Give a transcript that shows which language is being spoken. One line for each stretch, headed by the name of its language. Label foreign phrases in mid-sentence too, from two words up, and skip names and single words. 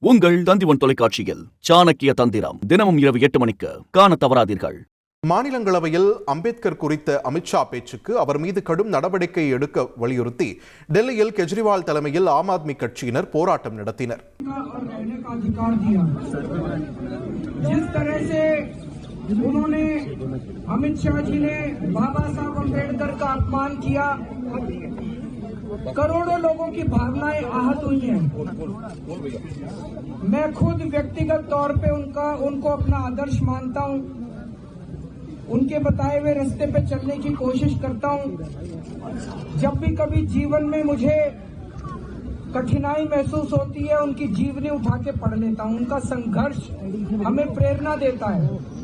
Tamil: உங்கள் தந்திவன் தொலைக்காட்சியில் சாணக்கிய தந்திரம் தினமும் இரவு 8 மணிக்கு காண தவறாதீர்கள். மாநிலங்களவையில் அம்பேத்கர் குறித்த அமித்ஷா பேச்சுக்கு அவர் மீது கடும் நடவடிக்கை எடுக்க வலியுறுத்தி டெல்லியில் கெஜ்ரிவால் தலைமையில் ஆம் ஆத்மி கட்சியினர் போராட்டம் நடத்தினர்.
Hindi: उन्होंने अमित शाह जी ने बाबा साहब अम्बेडकर का अपमान किया, करोड़ों लोगों की भावनाएं आहत हुई हैं। मैं खुद व्यक्तिगत तौर पे उनको अपना आदर्श मानता हूं, उनके बताए हुए रास्ते पे चलने की कोशिश करता हूं। जब भी कभी जीवन में मुझे कठिनाई महसूस होती है, उनकी जीवनी उठा के पढ़ लेता हूं। उनका संघर्ष हमें प्रेरणा देता है.